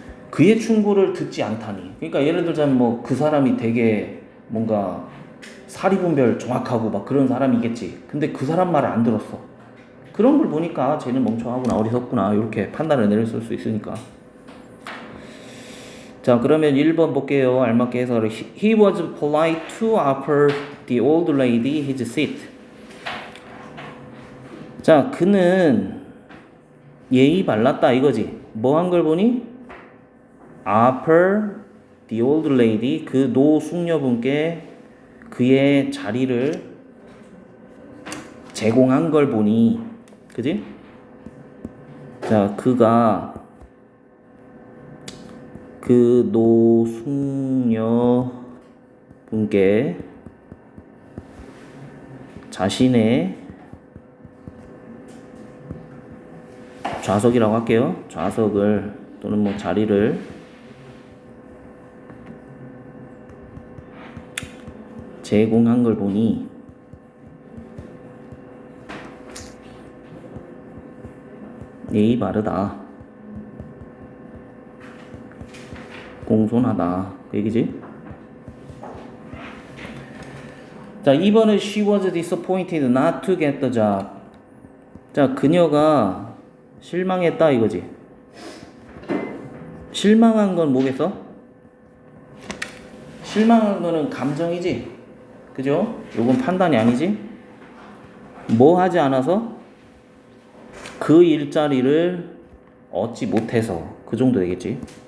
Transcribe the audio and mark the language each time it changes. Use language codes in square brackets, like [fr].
[ko] 그의 충고를 듣지 않다니. 그러니까 예를 들자면 뭐 그 사람이 되게 뭔가 사리분별 정확하고 막 그런 사람이겠지. 근데 그 사람 말을 안 들었어. 그런 걸 보니까 쟤는 멍청하구나, 어리석구나 이렇게 판단을 내렸을 수 있으니까. 자, 그러면 1번 볼게요. 알맞게 해서 [en] He was polite to offer the old lady his seat. [ko] 자, 그는 예의 발랐다 이거지. 뭐 한 걸 보니? [en] offer the old lady, [ko] 그 노숙녀분께 그의 자리를 제공한 걸 보니, 그지? 자, 그가 그 노숙녀 분께 자신의 좌석이라고 할게요. 좌석을 또는 뭐 자리를 제공한 걸 보니 예의 바르다, 공손하다 그 얘기지. 자, 2번은 [en] she was disappointed not to get the job. [ko] 자, 그녀가 실망했다 이거지. 실망한 건 뭐겠어? 실망한 거는 감정이지, 그죠? 요건 판단이 아니지. 뭐 하지 않아서? 그 일자리를 얻지 못해서, 그 정도 되겠지.